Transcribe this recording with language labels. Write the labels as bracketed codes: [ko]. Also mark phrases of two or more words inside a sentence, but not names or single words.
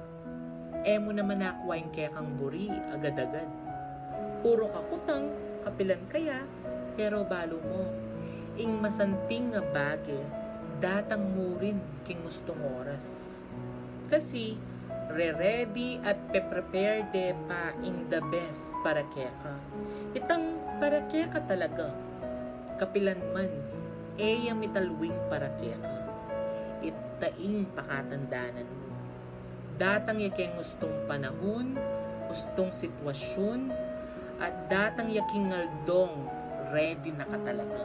[pam] Emo naman nakuha yung kekang buri, agad-agad. Puro kakutang, kapilan kaya, pero balo mo. Ing masanting nga bagay, datang mo rin king gustong oras. Kasi, re-ready at pe-prepare de pa [en] in the best [pam] para keka. Itang para keka talaga. Kapilan man, eya mitalwing para keka. Itaing pakatandanan mo. Datang yaking gustong panahon, gustong sitwasyon, at datang yaking ngaldong ready na ka talaga.